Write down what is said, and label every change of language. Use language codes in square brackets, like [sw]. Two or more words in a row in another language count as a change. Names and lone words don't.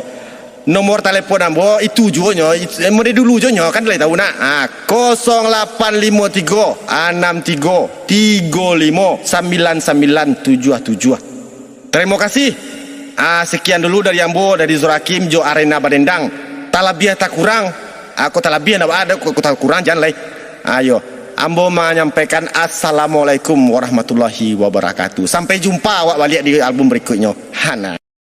[min] Nomor telepon ambo itu juonyo, mode dulu juonyo kan boleh tahu nak. [id] 0853 63 35 9977. Terima kasih. [min] Sekian dulu dari Ambo, dari Zurakim, Jo Arena Badendang. [id] Tak lebih tak kurang. Aku tak lebih nak ada, aku tak kurang jangan lagi. Ayo, Ambo menyampaikan [ar] السلام عليكم ورحمة الله وبركاته. [min] Sampai jumpa awak balik di album berikutnya. Hana.